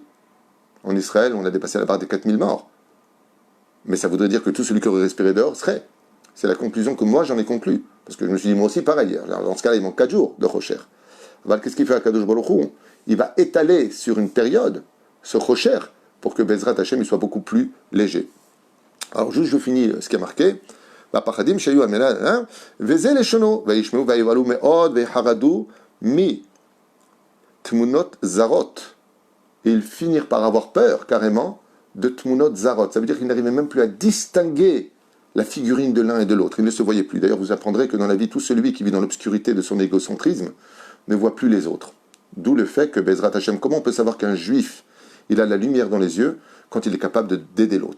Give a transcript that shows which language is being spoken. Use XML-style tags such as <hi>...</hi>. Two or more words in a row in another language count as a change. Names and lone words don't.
<fr>En Israël, on a dépassé la barre des 4000 morts. Mais ça voudrait dire que tout celui qui aurait respiré dehors serait. C'est la conclusion que moi, j'en ai conclue. Parce que je me suis dit, moi aussi, pareil. Alors, dans ce cas-là, il manque 4 jours de Rocher. Alors, qu'est-ce qu'il fait à</fr> <he>קדוש ברוך הוא?</he> <fr>Il va étaler sur une période ce Rocher pour que</fr> <he>בעזרת השם</he> <fr>il soit beaucoup plus léger. Alors, juste, je finis ce qui est marqué.</fr> <he>והפחדים שהיו על מנת, וזה לשונו, וישמעו ויבהלו מאוד ויחרדו מתמונות זרות.</he> <fr>Et ils finirent par avoir peur, carrément, de</fr> <he>תמונות זרות.</he> <fr>Ça veut dire qu'ils n'arrivaient même plus à distinguer la figurine de l'un et de l'autre. Ils ne se voyaient plus. D'ailleurs, vous apprendrez que dans la vie, tout celui qui vit dans l'obscurité de son égocentrisme ne voit plus les autres. D'où le fait que</fr> <he>בעזרת השם,</he> <fr>comment on peut savoir qu'un juif, il a la lumière dans les yeux quand il est capable d'aider l'autre?</fr>